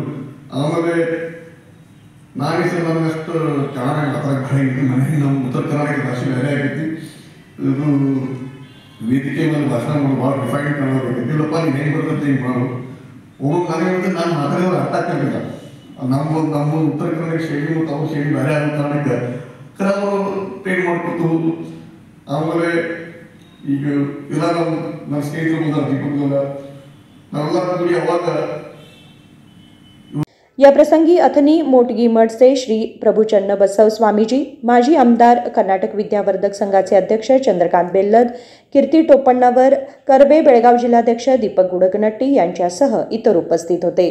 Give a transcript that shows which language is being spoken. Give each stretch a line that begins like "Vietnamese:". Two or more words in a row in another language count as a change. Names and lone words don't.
Kannada: ಆಮೇಲೆ ನಾನೇ ಸರ್ ನನಗಷ್ಟು ಚೆನ್ನಾಗಿ ಮಾತಾಡೋದು ಮನೆ ನಮ್ಮ ಉತ್ತರ ಕರ್ನಾಟಕ ಭಾಷೆ ಬೇರೆ ಆಗೈತಿ, ಇದು ವೇದಿಕೆ ಮೇಲೆ ಭಾಷಣ ಮಾಡೋದು ಭಾಳ ಡಿಫೈನ್ ಕಾಣೋದು ಇಲ್ಲಪ್ಪ ನೀನು ಹೆಂಗೆ ಬರ್ತೈತೆ ಹಿಂಗೆ ಮಾಡು ಒಬ್ಬರು ನನಗೆ ನಾನು ಮಾತಾಡಿದ್ರೆ ಅರ್ಥ ಆಗ್ತಿರ್ಲಿಲ್ಲ। ನಮ್ಮ ಉತ್ತರ ಕರ್ನಾಟಕ ಶೈಲಿ ಮತ್ತು ಅವ್ರ ಶೈಲಿ ಬೇರೆ ಆಗೋ ಕಾರಣಕ್ಕೆ ಕರೆ ಅವರು ಟ್ರೈನ್ ಮಾಡ್ಕೊತು। ಆಮೇಲೆ ಈಗ ಇಲ್ಲ ನಮ್ಮ ಸ್ನೇಹಿತರು ಬಂದಾರ ದೀಪಕ್
Marathi: या प्रसंगी अथनी मोटगी मठचे श्री प्रभुचन्न बसव स्वामीजी, माजी आमदार कर्नाटक विद्यावर्धक संघाचे अध्यक्ष चंद्रकांत बेल्लद, कीर्ती टोपण्णावर, करबे बेळगाव जिल्हाध्यक्ष दीपक गुडकनट्टी यांच्यासह इतर उपस्थित होते।